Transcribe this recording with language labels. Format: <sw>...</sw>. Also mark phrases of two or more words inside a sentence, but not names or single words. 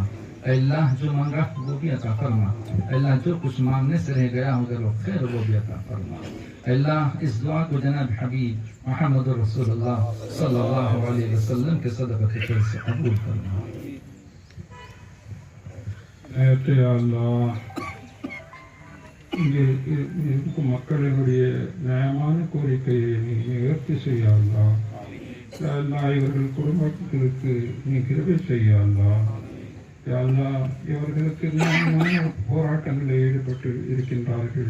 <ur>اے اللہ جو مانگا وہ بھی عطا فرما. اے اللہ جو کچھ مانگنے سے رہ گیا اگر وہ خیر وہ بھی عطا فرما. اے اللہ اس دعا کو جناب حبیب</ur> <ar>محمد رسول اللہ صلی اللہ علیہ وسلم</ar> <ur>کے صدقۃ خیر سے قبول فرما. اے اللہ</ur> <ta>மக்களுடைய நியாயமான கோரிக்கையை நீ நிவர்த்தி செய்ய அல்லாஹ். இவர்கள் குடும்பத்திற்கு நீ கிருபை செய்ய அல்லாஹ். இவர்களுக்கு நியாயமான போராட்டங்களில் ஈடுபட்டு இருக்கின்றார்கள்.</ta>